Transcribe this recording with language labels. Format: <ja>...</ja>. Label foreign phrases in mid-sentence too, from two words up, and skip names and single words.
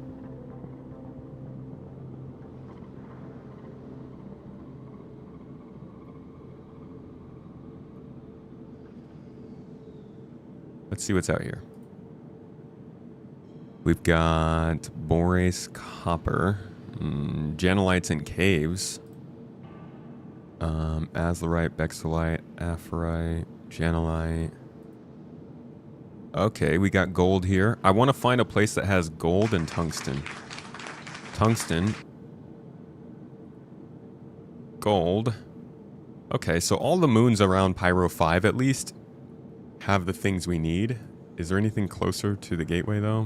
<en>Let's see what's out here. We've got borace, copper, janelites in caves. Azlerite, bexelite, aphrite, janelite. Okay, we got gold here. I want to find a place that has gold and tungsten. Tungsten. Gold. Okay, so all the moons around Pyro 5 at least have the things we need. Is there anything closer to the gateway though?</en>